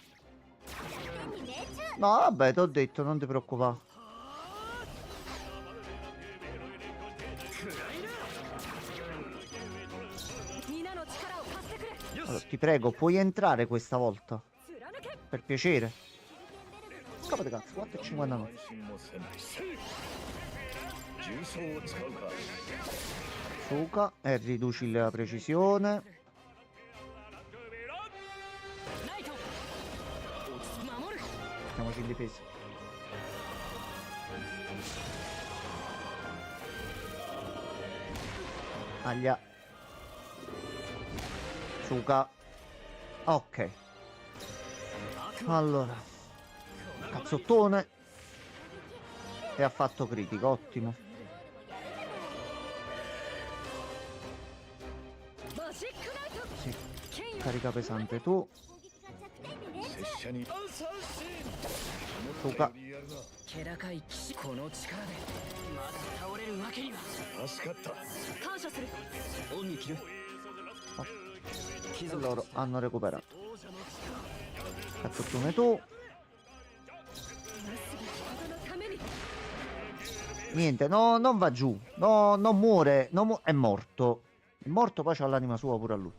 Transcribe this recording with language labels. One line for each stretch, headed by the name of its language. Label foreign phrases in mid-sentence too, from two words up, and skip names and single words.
Italian: No, vabbè, ti ho detto, non ti preoccupare. Allora, ti prego, puoi entrare questa volta? Per piacere. Scappa di cazzo, 4,59.
Japanese: 慢心もせん。重装を使うか。
Italian: Fuga e riduci la precisione.
Japanese: ナイト守る
Italian: Mettiamoci in difesa. Aglia. Fuga. Ok. Allora. Cazzottone. E ha fatto critico, ottimo. Sì. Carica pesante tu.
Japanese: 拙者に
Italian: Fuga.
Japanese: 気高い騎士この力でまだ倒れるわけには助かった。感謝する。恩に着る
Italian: E loro hanno recuperato. Cazzottone tu. Niente, no, non va giù. No, non muore. È morto. È morto, poi c'ha l'anima sua pure a lui.